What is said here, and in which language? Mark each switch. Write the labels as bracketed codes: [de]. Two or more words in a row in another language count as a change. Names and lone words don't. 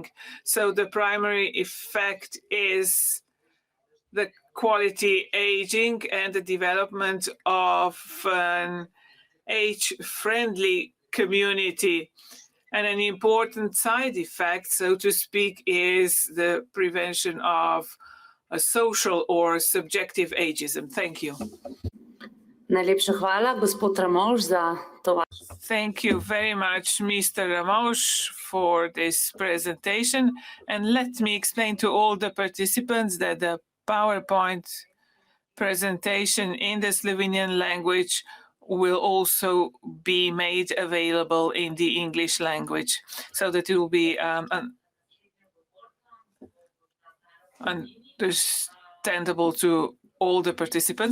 [en] So the primary effect is the quality aging and the development of an age-friendly community. And an important side effect, so to speak, is the prevention of a social or subjective ageism. Thank you. [sl] Najlepša hvala, gospod Ramovš, za to. [en] Thank you very much, Mr. Ramovš, for this presentation. And let me explain to all the participants that the PowerPoint presentation in the Slovenian language will also be made available in the English language, so that it will be understandable to all the participants.